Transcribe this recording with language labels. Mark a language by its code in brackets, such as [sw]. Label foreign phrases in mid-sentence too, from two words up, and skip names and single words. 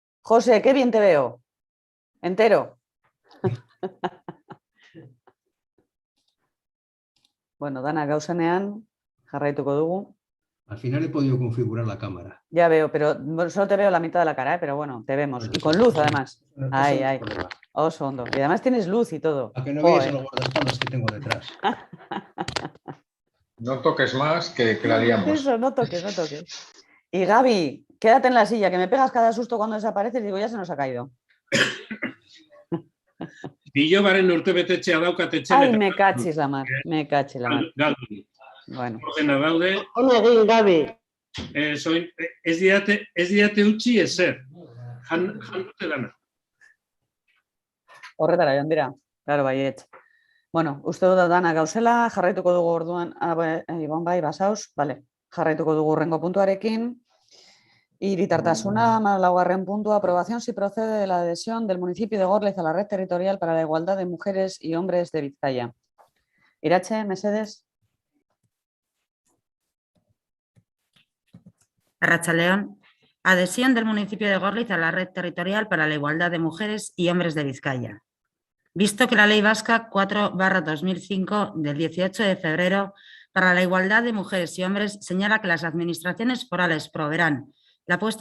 [es] José, qué bien te veo. Entero. [eu] Bueno, Dana, gauzanean, jarraituko dugu. [es] Al final he podido configurar la cámara. Ya veo, pero solo te veo la mitad de la cara, pero bueno, te vemos. Y con luz, además. Ay, ay. [eu] Oso hondo. [es] Y además tienes luz y todo. A que no veáis los guardaespaldas que tengo detrás. No toques más que la liamos. Eso, no toques, no toques. Y Gaby, quédate en la silla, que me pegas cada susto cuando desapareces y digo, ya se nos ha caído. [eu] Bilobaren urtebetetzea daukat etxen. [es] Ai, me cachis la mar, me cachis la mar. [eu] Galdu. Bueno. Ordena daude. Ona egin, Gabi. Ez diate utzi ezer. Jan dute dana. Horretara joan dira, claro, baiet. Bueno, uste dut dana gauzela, jarraituko dugu orduan, Ibon bai, basaus, vale, jarraituko dugu urrengo puntuarekin. Hiritartasuna, 14. puntua, [es] aprobación si procede de la adhesión del municipio de Gorliz a la red territorial para la igualdad de mujeres y hombres de Vizcaya. [eu] Irache, Mesedes. Arratsaldeon. [es] Adhesión del municipio de Gorliz a la red territorial para la igualdad de mujeres y hombres de Vizcaya. Visto que la Ley Vasca 4/2005 del 18 de febrero para la igualdad de mujeres y hombres señala que las administraciones forales proveerán la puesta